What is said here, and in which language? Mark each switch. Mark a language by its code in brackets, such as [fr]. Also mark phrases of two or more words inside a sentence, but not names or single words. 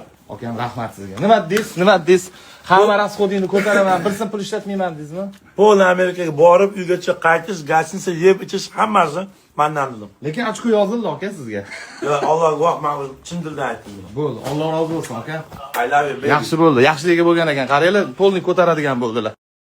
[uz] Akam, rahmat sizga. Nima deysiz? Hamma rasxodingni ko'taraman, bir so'm pul ishlatmayman deysizmi? Pol Amerikaga borib, uygacha qaytish, gastiniца yeb ichish hammasi mendan dedim. Lekin ochko yozildi aka sizga. Yo, Alloh guvoh, men chin dildan aytdim. Bo'ldi, Alloh rozi bo'lsin aka. [en] I love you baby. [uz] Yaxshi bo'ldi. Yaxshiligiga bo'lgan ekan. Qaranglar, polni ko'taradigan bo'ldilar.